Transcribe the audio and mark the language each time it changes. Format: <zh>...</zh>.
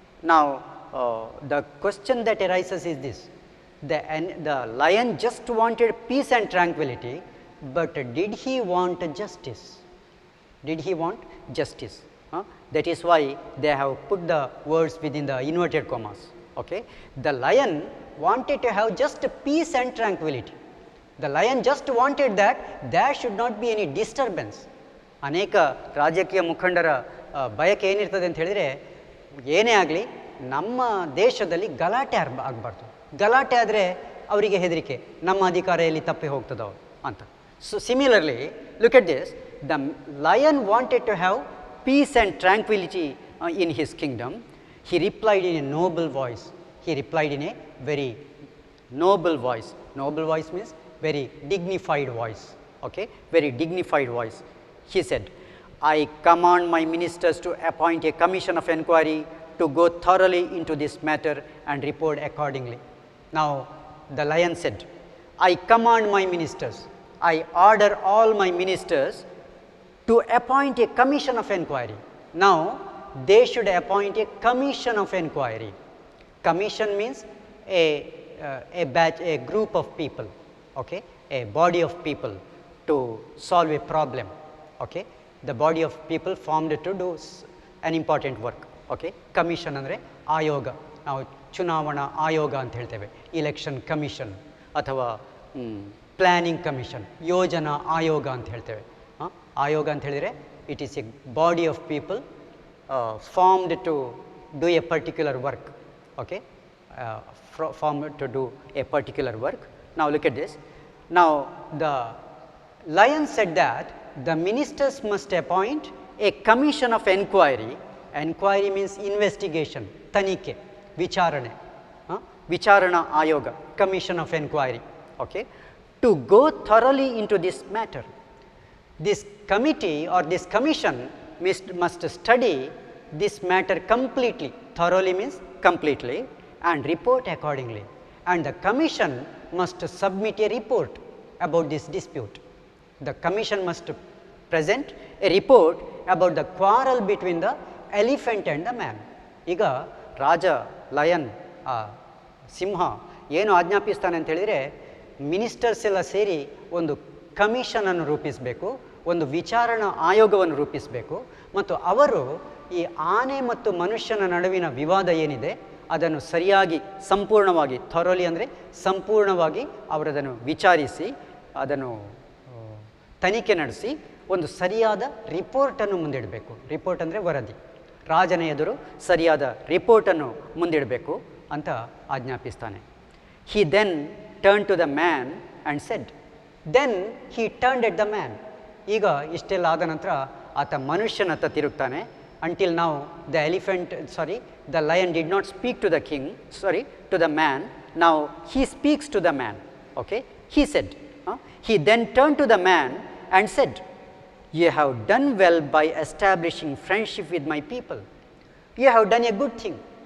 <en>Now, the question that arises is this: the lion just wanted peace and tranquility, but did he want justice? Did he want justice? That is why they have put the words within the inverted commas. Okay. The lion wanted to have just peace and tranquility. The lion just wanted that there should not be any disturbance.</en> <kn>ಅನೇಕ ರಾಜಕೀಯ ಮುಖಂಡರ ಬಯಕೆ ಏನಿರ್ತದೆ ಅಂತ ಹೇಳಿದರೆ, ಏನೇ ಆಗಲಿ ನಮ್ಮ ದೇಶದಲ್ಲಿ ಗಲಾಟೆ ಆಗಬಾರ್ದು. ಗಲಾಟೆ ಆದರೆ ಅವರಿಗೆ ಹೆದರಿಕೆ, ನಮ್ಮ ಅಧಿಕಾರ ಎಲ್ಲಿ ತಪ್ಪಿ ಹೋಗ್ತದೋ ಅಂತ.</kn> <en>So similarly, look at this, the lion wanted to have peace and tranquility in his kingdom. He replied in a noble voice. He replied in a very noble voice. Noble voice means very dignified voice. Okay, very dignified voice. He said, I command my ministers to appoint a commission of inquiry to go thoroughly into this matter and report accordingly. Now, the lion said, I command my ministers, I order all my ministers to appoint a commission of inquiry. Now, they should appoint a commission of inquiry. Commission means a group of people, okay, a body of people to solve a problem. Okay, the body of people formed to do an important work.</en> <kn>Okay, commission andre ಆಯೋಗ. ನಾವು ಚುನಾವಣಾ ಆಯೋಗ ಅಂತ ಹೇಳ್ತೇವೆ, election commission ಅಥವಾ planning commission, ಯೋಜನಾ ಆಯೋಗ ಅಂತ ಹೇಳ್ತೇವೆ. ಆಯೋಗ ಅಂತ ಹೇಳಿದರೆ</kn> <en>It is a body of people formed to do a particular work. Okay, formed to do a particular work. Now, look at this. Now, the lion said that the ministers must appoint a commission of inquiry. Inquiry means investigation,</en> <kn>ತನಿಖೆ, ವಿಚಾರಣೆ, ವಿಚಾರಣಾ ಆಯೋಗ,</kn> <en>commission of inquiry. Okay, to go thoroughly into this matter. This committee or this commission must study this matter completely. Thoroughly means completely, and report accordingly. And the commission must submit a report about this dispute. The commission must present a report about the quarrel between the elephant and the man.</en> <kn>ಈಗ ರಾಜ lion ಸಿಂಹ ಏನು ಆಜ್ಞಾಪಿಸ್ತಾನೆ ಅಂತ ಹೇಳಿದರೆ, ministers ಎಲ್ಲ ಸೇರಿ ಒಂದು ಕಮಿಷನನ್ನು ರೂಪಿಸಬೇಕು, ಒಂದು ವಿಚಾರಣಾ ಆಯೋಗವನ್ನು ರೂಪಿಸಬೇಕು, ಮತ್ತು ಅವರು ಈ ಆನೆ ಮತ್ತು ಮನುಷ್ಯನ ನಡುವಿನ ವಿವಾದ ಏನಿದೆ ಅದನ್ನು ಸರಿಯಾಗಿ ಸಂಪೂರ್ಣವಾಗಿ, ಥೊರೋಲಿ ಅಂದರೆ ಸಂಪೂರ್ಣವಾಗಿ ಅವರದನ್ನು ವಿಚಾರಿಸಿ ಅದನ್ನು ತನಿಖೆ ನಡೆಸಿ ಒಂದು ಸರಿಯಾದ ರಿಪೋರ್ಟನ್ನು ಮುಂದಿಡಬೇಕು. ರಿಪೋರ್ಟ್ ಅಂದರೆ ವರದಿ. ರಾಜನ ಎದುರು ಸರಿಯಾದ ರಿಪೋರ್ಟನ್ನು ಮುಂದಿಡಬೇಕು ಅಂತ ಆಜ್ಞಾಪಿಸ್ತಾನೆ.</kn> <en>He then turned to the man and said, then he turned at the man.</en> <kn>ಈಗ ಇಷ್ಟೆಲ್ಲ ಆದ ನಂತರ ಆತ ಮನುಷ್ಯನತ್ತ ತಿರುಗ್ತಾನೆ.</kn> <en>Until now the lion did not speak to the king, to the man. Now he speaks to the man. Okay, he said, he then turned to the man and said, you have done well by establishing friendship with my people. You have done a good thing.</en>